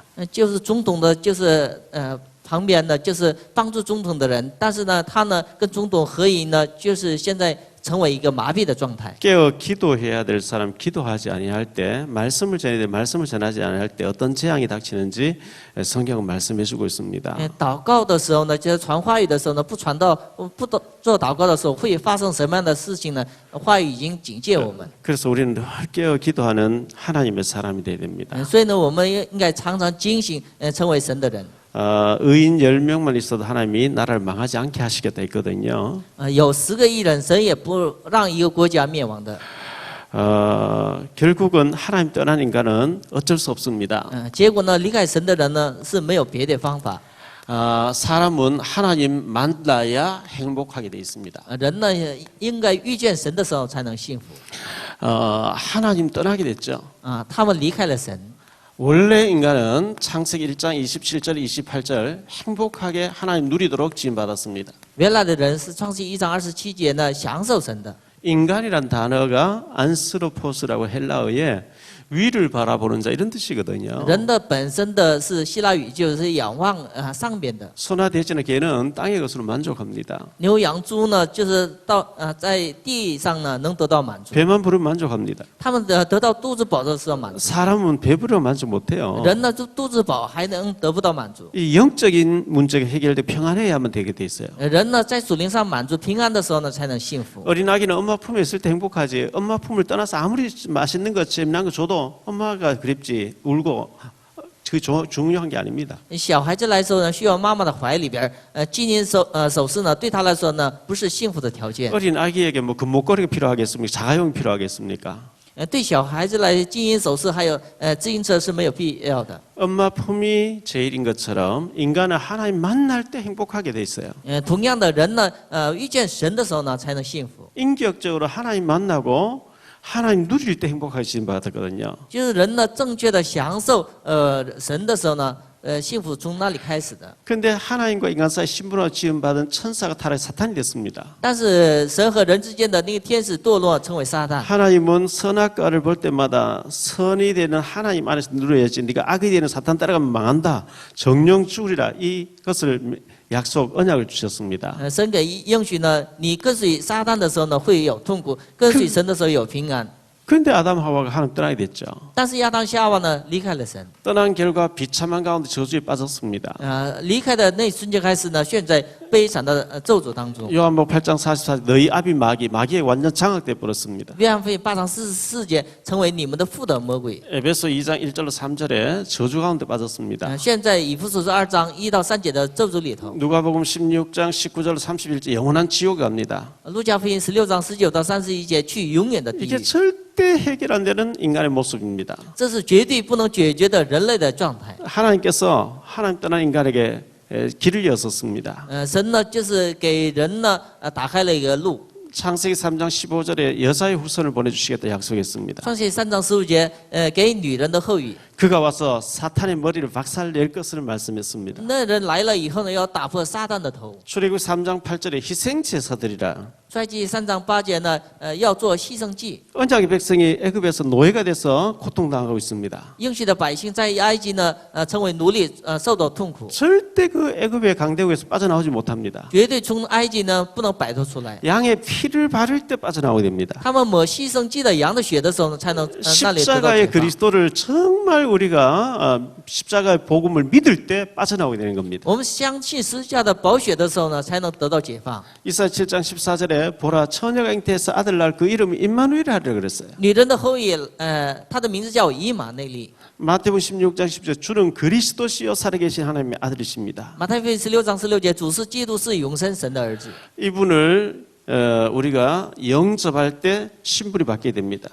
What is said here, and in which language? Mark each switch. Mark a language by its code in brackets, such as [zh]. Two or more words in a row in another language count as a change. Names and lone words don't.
[zh] 就是总统的，就是旁边呢，就是帮助总统的人，但是呢，他呢跟总统合影呢，就是现在成为一个麻痹的状态。 [ko] 깨어 기도해야 될 사람 기도하지 아니할 때 말씀을 전해야 될 말씀을 전하지 아니할 때 어떤 재앙이 닥치는지 성경은 말씀해주고 있습니다. [zh] 祷告的时候呢，就是传话语的时候呢，不传道不做祷告的时候，会发生什么样的事情呢？话语已经警戒我们。 [ko] 그래서 우리는 늘 깨어 기도하는 하나님의 사람이 되어야 됩니다. [zh] 所以呢，我们应该常常警醒，成为神的人。 [ko] 의인 10명만 있어도 하나님이 나라를 망하지 않게 하시겠다 했거든요. [zh] 有10个义人，神也不让一个国家灭亡的。 [ko] 결국은 하나님 떠난 인간은 어쩔 수 없습니다. [zh] 结果呢，离开神的人呢是没有别的方法。 [ko] 사람은 하나님 만나야 행복하게 돼 있습니다. [zh] 人呢，应该遇见神的时候才能幸福。 [ko] 하나님 떠나게 됐죠. [zh] 他们离开了神。 [ko] 원래 인간은 창세기 1장 27절 28절 행복하게 하나님 누리도록 지음받았습니다. [zh] 原来的人是创世1章27节呢，享受神的。 [ko] 인간이란 단어가 안스로포스라고 헬라어에 위를 바라보는 자 이런 뜻이거든요. [zh] 人的本身的是希腊语，就是仰望上边的。 [ko] 소나 돼지나 개는 땅의 것으로 만족합니다. [zh] 牛羊猪呢，就是在地上呢能得到满足。 [ko] 배만 부르면 만족합니다. [zh] 他们得到肚子饱的时候满足。 [ko] 사람은 배부르면 만족 못해요. [zh] 人呢，就肚子饱还能得不到满足。 [ko] 이 영적인 문제가 해결돼 평안해야만 되게 돼 있어요. [zh] 人呢，在属灵上满足平安的时候呢，才能幸福。 [ko] 어린 아기는 엄마 품에 있을 때 행복하지. 엄마 품을 떠나서 아무리 맛있는 거 재미난 거 줘도 엄마가 그립지 울고 그 중요한 게 아닙니다. [zh] 小孩子来说呢，需要妈妈的怀里边，金银首饰呢，对他来说呢，不是幸福的条件。 [ko] 어린 아기에게 뭐 금목걸이가 필요하겠습니까? 자가용이 필요하겠습니까? [zh] 对小孩子来，金银首饰还有自行车是没有必要的。 [ko] 엄마 품이 제일인 것처럼 인간은 하나님 만날 때 행복하게 돼 있어요. [zh] 同样的人呢，遇见神的时候呢，才能幸福。 [ko] 인격적으로 하나님 만나고 하나님 누릴 때 행복하게 지음받았거든요. [zh] 就是人呢，正确的享受神的时候呢，幸福从那里开始的。 [ko] 근데 하나님과 인간 사이 신분으로 지음받은 천사가 타락해 사탄이 됐습니다. [zh] 但是神和人之间的那个天使堕落，成为撒旦。 [ko] 하나님은 선악과를 볼 때마다 선이 되는 하나님 안에서 누려야지 네가 악이 되는 사탄 따라가면 망한다. 정령 죽으리라. 이것을 약속 언약을 주셨습니다. [zh] 神给应许呢，你跟随撒旦的时候呢，会有痛苦；跟随神的时候有平安。 [ko] 그런데 아담 하와가 하나님 떠나게 됐죠. [zh] 但是亚当夏娃呢，离开了神。 [ko] 떠난 결과 비참한 가운데 저주에 빠졌습니다. [zh] 离开的那一瞬间开始呢，陷在悲惨的咒诅当中。 [ko] 요한복음 8장 44절 너희 아비 마귀에 완전 장악돼 버렸습니다. [zh] 约翰福音8章44节，成为你们的父的魔鬼。 [ko] 에베소 2장 1절로 3절에 저주 가운데 빠졌습니다. [zh] 现在以弗所书2章1到3节的咒诅里头。 [ko] 누가복음 16장 19절로 31절 영원한 지옥에 갑니다. [zh] 路加福音16章19到31节，去永远的地 [ko] 이게 [zh] 狱。 [ko] 절대 해결 안 되는 인간의 모습입니다. [zh] 这是绝对不能解决的人类的状态。 [ko] 하나님께서 하나님 떠난 인간에게 길을 여섰습니다. [zh] 神呢，就是给人呢，打开了一个路。 [ko] 창세기 3장 15절에 여자의 후손을 보내주시겠다 약속했습니다. [zh] 创世3章15节，给女人的后裔。 [ko] 그가 와서 사탄의 머리를 박살낼 것을 말씀했습니다. [zh] 那人来了以后呢，要打破撒旦的头。 [ko] 출애굽 3장 8절에 희생제사들이라 [zh] 出埃及3章8节呢，要做牺牲祭。 [ko] 언약의 백성이 애굽에서 노예가 돼서 고통당하고 있습니다. [zh] 应许的百姓在埃及呢，成为奴隶，受到痛苦， [ko] 절대 그 애굽의 강대국에서 빠져나오지 못합니다. [zh] 绝对从埃及呢不能摆脱出来。 [ko] 양의 피를 바를 때 빠져나오게 됩니다. [zh] 他们抹牺牲祭的羊的血的时候呢，才能那里得到 [ko] 십자가의 [zh] 解放。 [ko] 그리스도를 정말 우리가 십자가의 복음을 믿을 때 빠져나오게 되는 겁니다. [zh] 我们相信十字架的宝血的时候呢，才能得到解放。 [ko] 이사야 7장 14절에 보라 처녀가 잉태해서 아들 낳을 그 이름이 임마누엘 하리라 그랬어요. [zh] 女人的后裔，她的名字叫以马内利。 [ko] 마태복음 16장 10절 주는 그리스도시요 살아계신 하나님의 아들이십니다. [zh] 马太福音16章16节，主是基督，是永生神的儿子。 [ko] 이분을 우리가 영접할 때 신분이 바뀌게 됩니다.